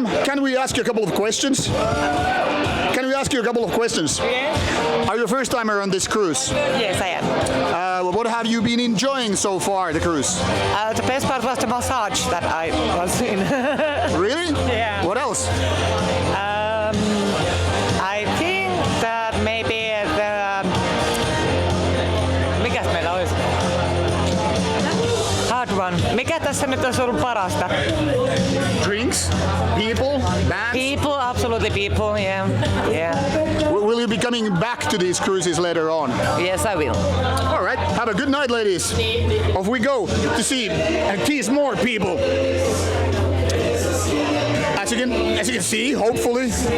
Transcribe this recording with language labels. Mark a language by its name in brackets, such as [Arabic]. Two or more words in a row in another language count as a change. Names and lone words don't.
[English] Can we ask you a couple of questions? Are you a first timer on this cruise? Yes, I am. What have you been enjoying so far, the cruise? The best part was the massage that I was in. Really? Yeah. What else? I think that maybe [Finnish] mikäs meillä olisi? [English] Hard one. [Finnish] Mikä tässä nyt olisi ollut parasta? [English] Drinks? People? Bands? People, absolutely people, yeah. Will you be coming back to these cruises later on? Yes, I will. All right. Have a good night, ladies. Off we go to see and tease more people. As you can see, hopefully.